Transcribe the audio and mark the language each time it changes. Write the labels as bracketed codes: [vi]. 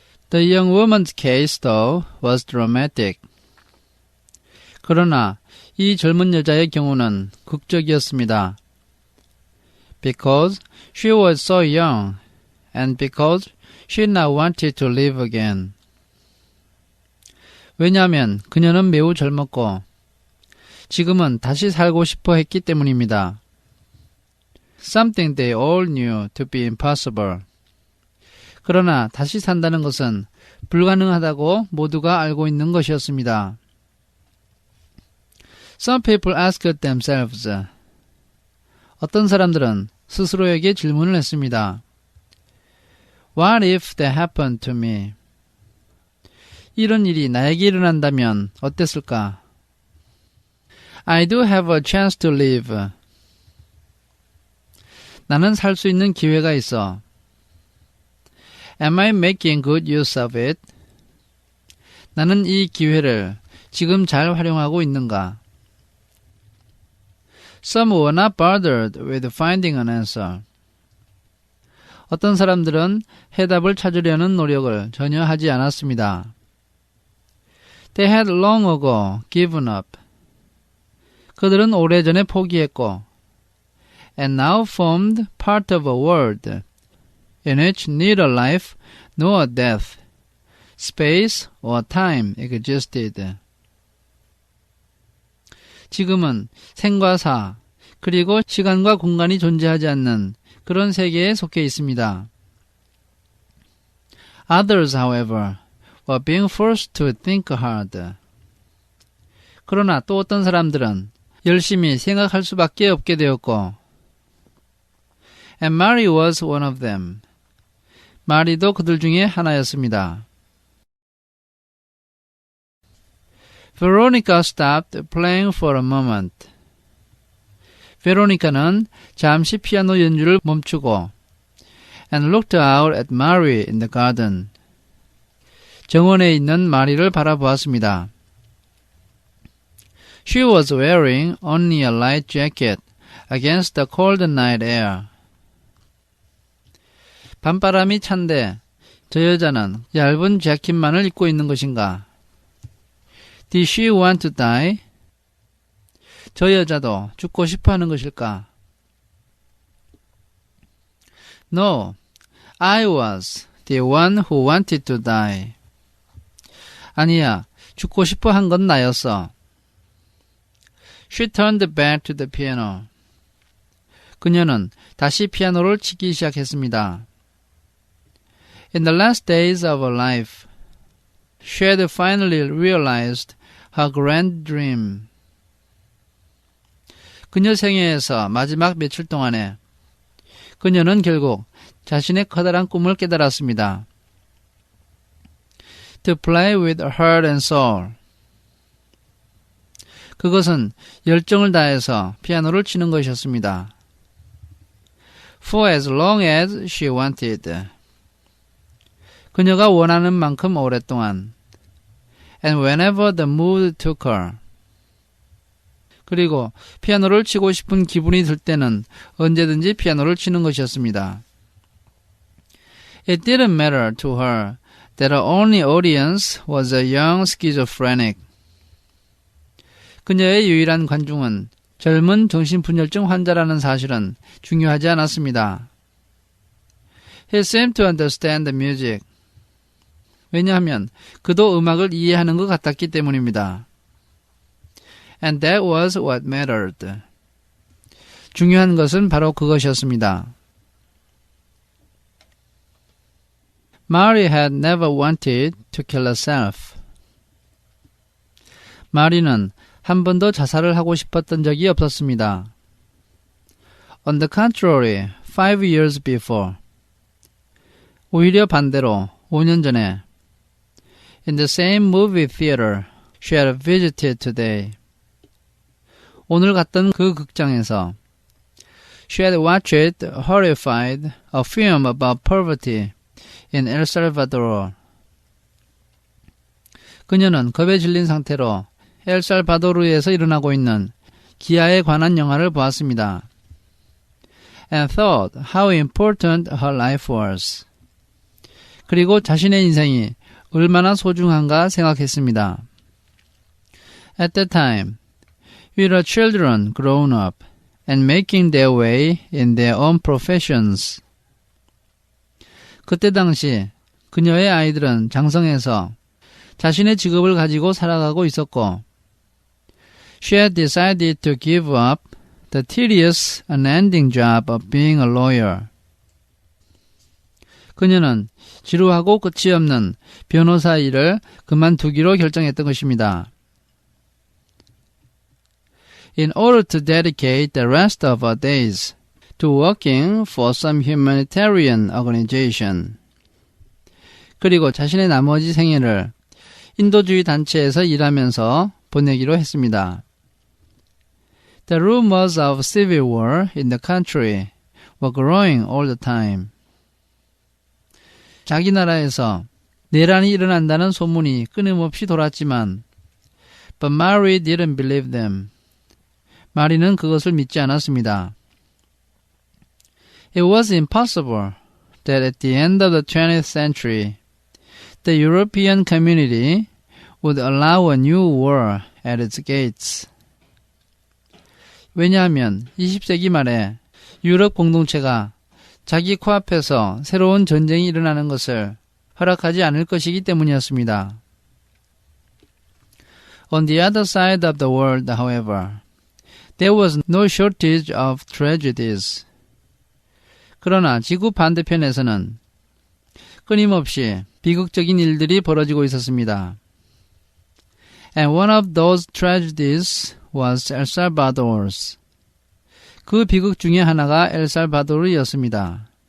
[en] The young woman's case, though, was dramatic. [ko] 그러나 이 젊은 여자의 경우는 극적이었습니다. [en] Because she was so young, and because she now wanted to live again. [ko] 왜냐하면 그녀는 매우 젊었고 지금은 다시 살고 싶어 했기 때문입니다. [en] Something they all knew to be impossible. [ko] 그러나 다시 산다는 것은 불가능하다고 모두가 알고 있는 것이었습니다. [en] Some people asked themselves. [ko] 어떤 사람들은 스스로에게 질문을 했습니다. [en] What if that happened to me? [ko] 이런 일이 나에게 일어난다면 어땠을까? [en] I do have a chance to live. [ko] 나는 살 수 있는 기회가 있어. [en] Am I making good use of it? [ko] 나는 이 기회를 지금 잘 활용하고 있는가? [en] Some were not bothered with finding an answer. [ko] 어떤 사람들은 해답을 찾으려는 노력을 전혀 하지 않았습니다. [en] They had long ago given up. [ko] 그들은 오래전에 포기했고 [en] and now formed part of a world in which neither life nor death, space or time existed. [ko] 지금은 생과 사, 그리고 시간과 공간이 존재하지 않는 그런 세계에 속해 있습니다. [en] Others, however, were being forced to think hard. [ko] 그러나 또 어떤 사람들은 열심히 생각할 수밖에 없게 되었고 [en] and Mary was one of them. [ko] 마리도 그들 중에 하나였습니다. [en] Veronica stopped playing for a moment. [ko] 베로니카는 잠시 피아노 연주를 멈추고 [en] and looked out at Mary in the garden. [ko] 정원에 있는 마리를 바라보았습니다. [en] She was wearing only a light jacket against the cold night air. [ko] 밤바람이 찬데 저 여자는 얇은 재킷만을 입고 있는 것인가? [en] Did she want to die? [ko] 저 여자도 죽고 싶어 하는 것일까? [en] No, I was the one who wanted to die. [ko] 아니야, 죽고 싶어 한 건 나였어. [en] She turned back to the piano. [ko] 그녀는 다시 피아노를 치기 시작했습니다. [en] In the last days of her life, she had finally realized her grand dream. [ko] 그녀 생애에서 마지막 며칠 동안에 그녀는 결국 자신의 커다란 꿈을 깨달았습니다. [en] To play with heart and soul. [ko] 그것은 열정을 다해서 피아노를 치는 것이었습니다. [en] For as long as she wanted. [ko] 그녀가 원하는 만큼 오랫동안. [en] And whenever the mood took her. [ko] 그리고 피아노를 치고 싶은 기분이 들 때는 언제든지 피아노를 치는 것이었습니다. [en] It didn't matter to her that her only audience was a young schizophrenic. [ko] 그녀의 유일한 관중은 젊은 정신분열증 환자라는 사실은 중요하지 않았습니다. [en] He seemed to understand the music. [ko] 왜냐하면 그도 음악을 이해하는 것 같았기 때문입니다. [en] And that was what mattered. [ko] 중요한 것은 바로 그것이었습니다. [en] Mary had never wanted to kill herself. [ko] 마리는 한 번도 자살을 하고 싶었던 적이 없었습니다. [en] On the contrary, 5 years before. [ko] 오히려 반대로 5년 전에 [en] In the same movie theater she had visited today. [ko] 오늘 갔던 그 극장에서 [en] She had watched horrified a film about poverty in El Salvador. [ko] 그녀는 겁에 질린 상태로 엘살바도르에서 일어나고 있는 기아에 관한 영화를 보았습니다. [en] And thought how important her life was. [ko] 그리고 자신의 인생이 얼마나 소중한가 생각했습니다. [en] At that time, we were children grown up and making their way in their own professions. [ko] 그때 당시 그녀의 아이들은 장성해서 자신의 직업을 가지고 살아가고 있었고 [en] She had decided to give up the tedious, unending job of being a lawyer. [ko] 그녀는 지루하고 끝이 없는 변호사 일을 그만두기로 결정했던 것입니다. [en] In order to dedicate the rest of her days to working for some humanitarian organization. [ko] 그리고 자신의 나머지 생애를 인도주의 단체에서 일하면서 보내기로 했습니다. [en] The rumors of civil war in the country were growing all the time. [ko] 자기 나라에서 내란이 일어난다는 소문이 끊임없이 돌았지만 [en] But Mary didn't believe them. [ko] 마리는 그것을 믿지 않았습니다. [en] It was impossible that at the end of the 20th century, the European community would allow a new war at its gates. [ko] 왜냐하면 20세기 말에 유럽 공동체가 자기 코앞에서 새로운 전쟁이 일어나는 것을 허락하지 않을 것이기 때문이었습니다. [en] On the other side of the world, however, there was no shortage of tragedies. [ko] 그러나 지구 반대편에서는 끊임없이 비극적인 일들이 벌어지고 있었습니다. [en] And one of those tragedies was El Salvador's. [ko] 그 비극 중에 하나가 엘살바도르였습니다.